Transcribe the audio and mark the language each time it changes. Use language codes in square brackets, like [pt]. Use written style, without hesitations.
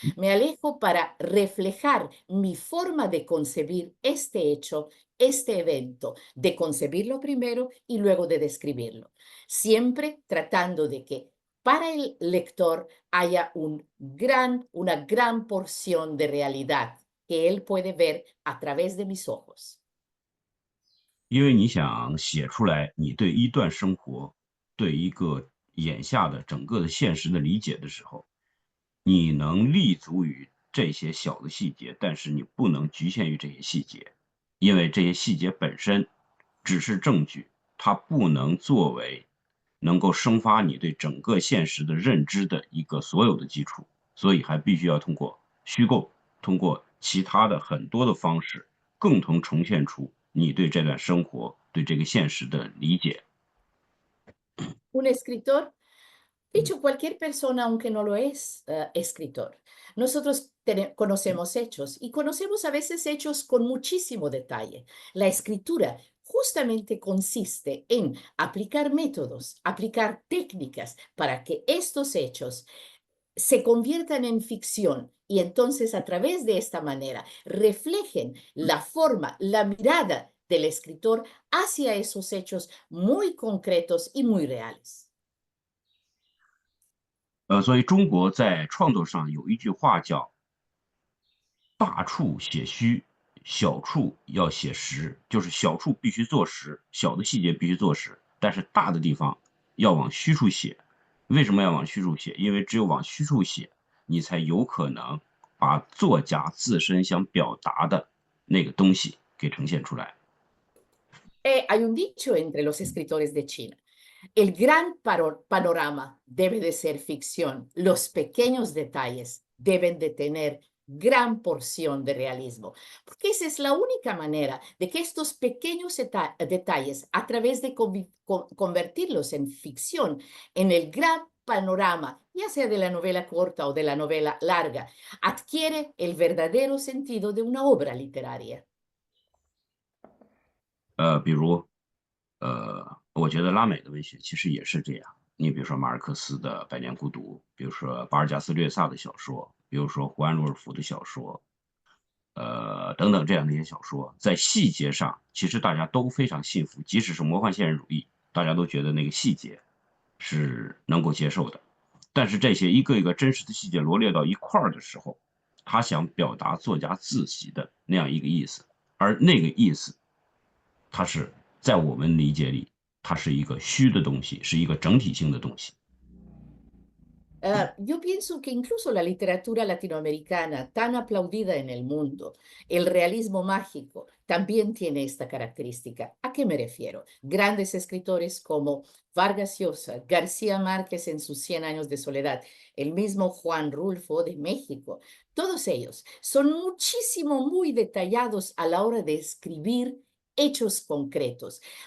[es] Me alejo para reflejar mi forma de concebir este hecho, este evento, de concebirlo primero y luego de describirlo. Siempre tratando de que para el lector haya una gran porción de realidad que él puede ver a través de mis ojos. [zh] 因为你想写出来你对一段生活、对一个眼下的整个的现实的理解的时候，你能立足于这些小的细节，但是你不能局限于这些细节，因为这些细节本身只是证据，它不能作为能够生发你对整个现实的认知的一个所有的基础，所以还必须要通过虚构，通过其他的很多的方式，共同重现出你对这段生活、对这个现实的理解。 [es] Un escritor, dicho cualquier persona, aunque no lo es, escritor. Nosotros conocemos hechos y conocemos a veces hechos con muchísimo detalle. La escritura justamente consiste en aplicar métodos, aplicar técnicas para que estos hechos se conviertan en ficción y entonces a través de esta manera reflejen la forma, la mirada del escritor hacia esos hechos muy concretos y muy reales. [zh] 所以中国在创作上有一句话叫大处写虚，小处要写实，就是小处必须做实，小的细节必须做实，但是大的地方要往虚处写。为什么要往虚处写？因为只有往虚处写，你才有可能把作家自身想表达的那个东西给呈现出来。 [es] Hay un dicho entre los escritores de China. El gran panorama debe de ser ficción. Los pequeños detalles deben de tener gran porción de realismo, porque esa es la única manera de que estos pequeños detalles, a través de convertirlos en ficción, en el gran panorama, ya sea de la novela corta o de la novela larga, adquiere el verdadero sentido de una obra literaria. [zh] 比如，我觉得拉美的文学其实也是这样。你比如说马尔克斯的《百年孤独》，比如说巴尔加斯略萨的小说，比如说胡安·鲁尔夫的小说，等等这样的一些小说，在细节上其实大家都非常信服，即使是魔幻现实主义，大家都觉得那个细节是能够接受的。但是这些一个一个真实的细节罗列到一块儿的时候，他想表达作家自己的那样一个意思，而那个意思，它是在我们理解里，它是一个虚的东西，是一个整体性的东西。 [es] Yo pienso que incluso la literatura latinoamericana, tan aplaudida en el mundo, el realismo mágico, también tiene esta característica. ¿A qué me refiero? Grandes escritores como Vargas Llosa, García Márquez en sus 100 años de soledad, el mismo Juan Rulfo de México, todos ellos son muchísimo, muy detallados a la hora de escribir hechos concretos.